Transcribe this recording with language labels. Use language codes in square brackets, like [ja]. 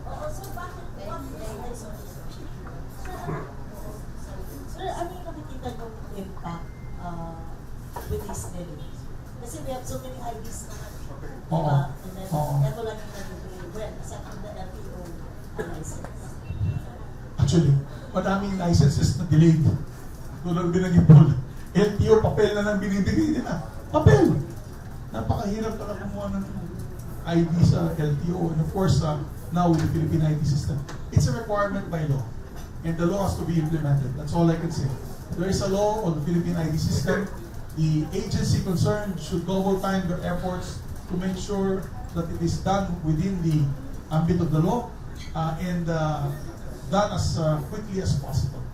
[tl] So, sir, ano yung nakikita yung [en] impact with this delay? Kasi we have so many IDs naman. [tl] Oo. [en] Diba? And then, [tl] Oo. eto lang yung nag-delay. [en] Well, aside from the LTO license. [tl] Actually, madaming licenses na delayed. Tulad binanggit po, LTO, papel na lang binibigay nila. Papel! Napakahirap na kumuha ng ID sa LTO. [en] And of course, now with the Philippine ID system, it's a requirement by law. And the law has to be implemented. That's all I can say. There is a law on the Philippine ID system. The agency concerned should double time their efforts to make sure that it is done within the ambit of the law and done as quickly as possible.